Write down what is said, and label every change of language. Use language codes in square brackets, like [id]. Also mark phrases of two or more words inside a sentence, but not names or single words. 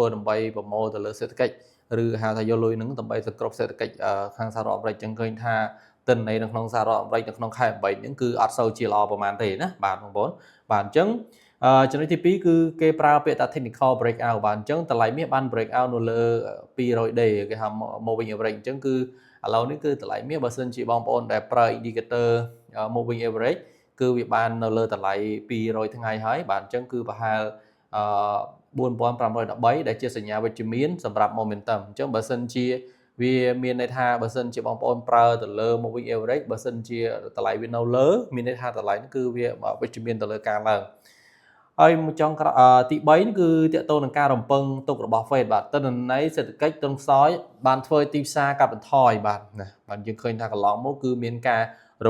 [km] ដើម្បីប្រមូលទៅលើសេដ្ឋកិច្ចឬហៅថាយកលុយហ្នឹងដើម្បីសង្គ្រោះសេដ្ឋកិច្ចខាងសហរដ្ឋអាមេរិកអញ្ចឹងឃើញថាទិន្នន័យនៅក្នុងសហរដ្ឋអាមេរិកនៅក្នុងខែ8ហ្នឹងគឺអត់សូវជាល្អប្រហែលទេណាបាទបងប្អូនបាទអញ្ចឹងចំណុចទី2គឺគេប្រើពាក្យថា [en] technical breakout [km] បាទអញ្ចឹងតម្លៃមាសបាន breakout នៅលើ200 day គេហៅ [en] moving average [km] អញ្ចឹងគឺឥឡូវនេះគឺតម្លៃមាសបើសិនជាបងប្អូនដែលប្រើ [en] indicator moving average [km] គឺវាបាននៅលើតម្លៃ200ថ្ងៃហើយបាទអញ្ចឹងគឺប្រហែល 4,513ដែលជាសញ្ញាវិជ្ជមានសម្រាប់ momentum អញ្ចឹងបើសិនជាវាមានន័យថាបើសិនជាបងប្អូនប្រើទៅលើ [en] moving average [km] បើសិនជាតម្លៃវានៅលើមានន័យថាតម្លៃនេះគឺវាវិជ្ជមានទៅលើការឡើងហើយមួយចុង ទី3គឺតាក់ទងនឹងការរំពឹងទុករបស់ Fed បាទទិន្នន័យសេដ្ឋកិច្ចទុនខ្សោយបានធ្វើទីផ្សារកាត់បន្ថយបាទណាបាទយើងឃើញថាកន្លងមកគឺមានការរំ